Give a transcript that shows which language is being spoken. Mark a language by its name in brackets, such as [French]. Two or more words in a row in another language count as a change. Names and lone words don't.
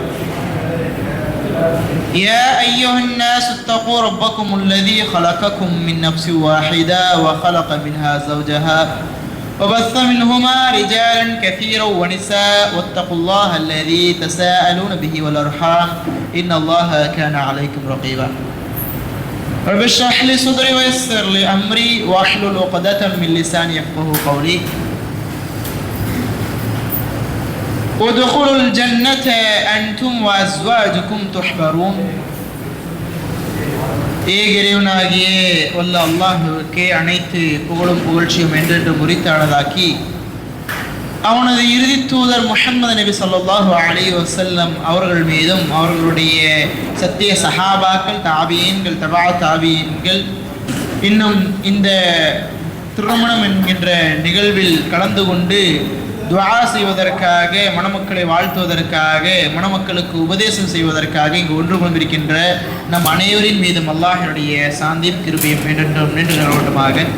[Arabic] يا أيها الناس اتقوا ربكم الذي خلقكم من نفس واحدة وخلق منها زوجها وبث منهما رجالا كثيرا ونساء واتقوا الله الذي تساءلون به والأرحام إن الله كان عليكم رقيبا رب اشرح لي صدري ويسر لي أمري واحلل عقدة من لساني يفقهوا قولي ادخلوا الجنة أنتم وأزواجكم تحبرون [Tamil] ஏகிறைவனாகிய வல்ல அல்லாஹ்வுக்கே அனைத்து புகழும் புகழ்ச்சியும் என்றென்று முறித்தானதாக்கி அவனது இறுதி தூதர் முஹம்மது நபி [Arabic] صلى الله عليه وسلم [Tamil] அவர்கள் மீதும் அவர்களுடைய சத்திய சஹாபாக்கள் தாபியீன்கள் தபா தாபியீன்கள் இன்னும் இந்த திருமணம் என்கின்ற நிகழ்வில் கலந்து கொண்டு துஆ செய்வதற்காக மணமக்களை வாழ்த்துவதற்காக மணமக்களுக்கு உபதேசம் செய்வதற்காக இங்கு ஒன்று கொண்டிருக்கின்ற நம் அனைவரின் மீதும் அல்லாஹ்வுடைய சாந்தியும் கிருபையும் என்றென்றும் நின்று நிலவட்டுமாக.